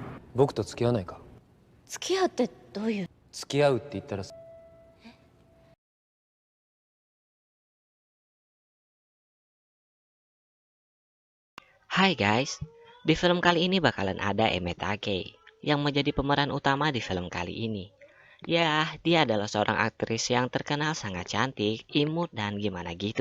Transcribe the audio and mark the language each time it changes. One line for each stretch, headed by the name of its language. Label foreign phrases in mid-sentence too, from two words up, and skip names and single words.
Japanese: 僕と付き合わないか。付き合うってどういう。付き合うって言ったら
Indonesian: Hai guys, di film kali ini bakalan ada Eme Take yang menjadi pemeran utama di film kali ini. Ya, dia adalah seorang aktris yang terkenal sangat cantik, imut, dan gimana gitu.